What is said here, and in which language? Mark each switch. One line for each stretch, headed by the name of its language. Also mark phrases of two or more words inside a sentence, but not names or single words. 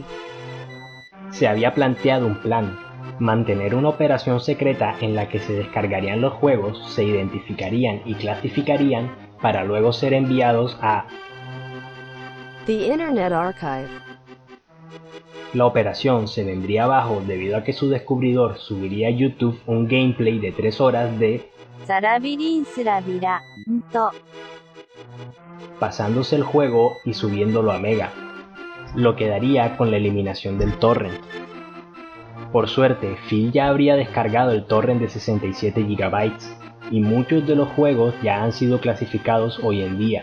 Spanish: Se había planteado un plan, mantener una operación secreta en la que se descargarían los juegos, se identificarían y clasificarían para luego ser enviados a The Internet Archive. La operación se vendría abajo debido a que su descubridor subiría a YouTube un gameplay de 3 horas de ザラビリンスラビラント pasándose el juego y subiéndolo a Mega, lo que daría con la eliminación del torrent. Por suerte, Phil ya habría descargado el torrent de 67 GB y muchos de los juegos ya han sido clasificados hoy en día.